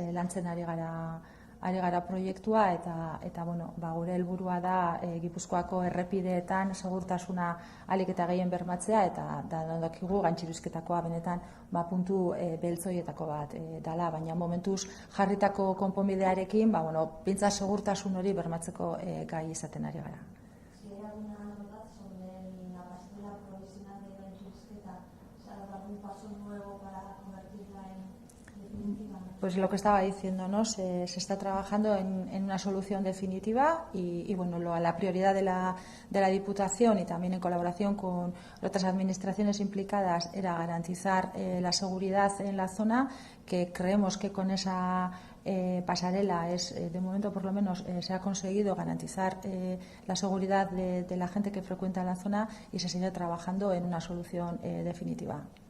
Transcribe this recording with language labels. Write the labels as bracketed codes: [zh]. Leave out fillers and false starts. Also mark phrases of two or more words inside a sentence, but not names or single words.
[eu] Lantzen ari gara proiektua eta gure helburua da Gipuzkoako errepideetan segurtasuna ahalik eta gehien bermatzea eta dakigu gaintxurizketakoa benetan puntu beltzoietako bat dala, baina momentuz jarritako konponbidearekin pintza segurtasun hori bermatzeko gai izaten ari gara. [es] Pues lo que estaba diciendo, ¿no? Se está trabajando en una solución definitiva y la prioridad de la Diputación y también en colaboración con otras administraciones implicadas era garantizar la seguridad en la zona, que creemos que con esa pasarela de momento por lo menos se ha conseguido garantizar la seguridad de la gente que frecuenta la zona y se sigue trabajando en una solución definitiva.